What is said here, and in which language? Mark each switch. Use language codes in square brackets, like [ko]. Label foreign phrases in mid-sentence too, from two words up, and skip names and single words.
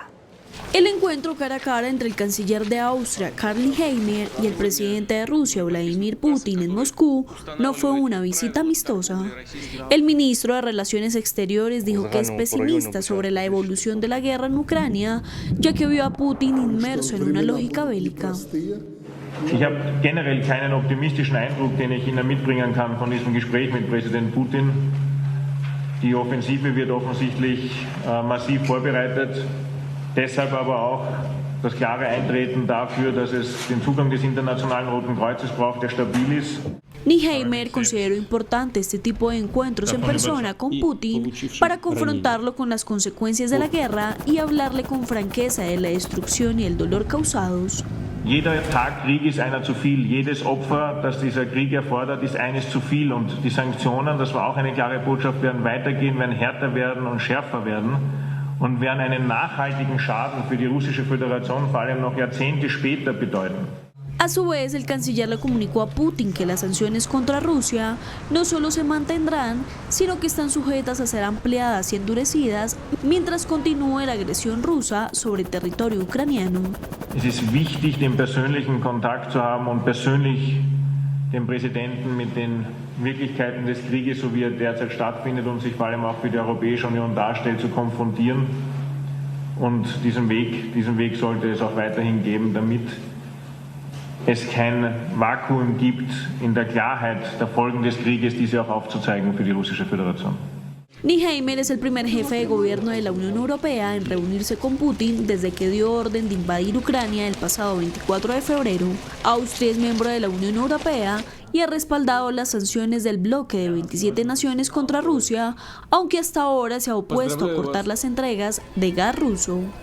[es] El encuentro cara a cara entre el canciller de Austria, Karl Nehammer, y el presidente de Rusia, Vladimir Putin, en Moscú, no fue una visita amistosa. El ministro de Relaciones Exteriores dijo que es pesimista sobre la evolución de la guerra en Ucrania, ya que vio a Putin inmerso en una lógica bélica. [de] Ich habe generell keinen optimistischen Eindruck, den ich Ihnen mitbringen kann von diesem Gespräch mit Präsident Putin. Die Offensive wird offensichtlich massiv vorbereitet. Deshalb aber auch das klare Eintreten dafür, dass es den Zugang des Internationalen Roten Kreuzes braucht, der stabil ist. [es] Nehammer consideró importante este tipo de encuentros en persona con Putin para confrontarlo con las consecuencias de la guerra y hablarle con franqueza de la destrucción y el dolor causados. [de] Jeder Tag Krieg ist einer zu viel. Jedes Opfer, das dieser Krieg erfordert, ist eines zu viel. Und die Sanktionen, das war auch eine klare Botschaft, werden weitergehen, werden härter werden und schärfer werden. Und werden einen nachhaltigen Schaden für die russische Föderation vor allem noch Jahrzehnte später bedeuten. [es] A su vez, el canciller le comunicó a Putin que las sanciones contra Rusia no solo se mantendrán, sino que están sujetas a ser ampliadas y endurecidas mientras continúe la agresión rusa sobre territorio ucraniano. [de] Es ist wichtig, den persönlichen Kontakt zu haben und persönlich den Präsidenten mit den Wirklichkeiten des Krieges, so wie er derzeit stattfindet und sich vor allem auch für die Europäische Union darstellt, zu konfrontieren. Und diesen Weg sollte es auch weiterhin geben, damit es kein Vakuum gibt in der Klarheit der Folgen des Krieges, diese auch aufzuzeigen für die Russische Föderation. [es] Nehammer es el primer jefe de gobierno de la Unión Europea en reunirse con Putin desde que dio orden de invadir Ucrania el pasado 24 de febrero. Austria es miembro de la Unión Europea y ha respaldado las sanciones del bloque de 27 naciones contra Rusia, aunque hasta ahora se ha opuesto a cortar las entregas de gas ruso.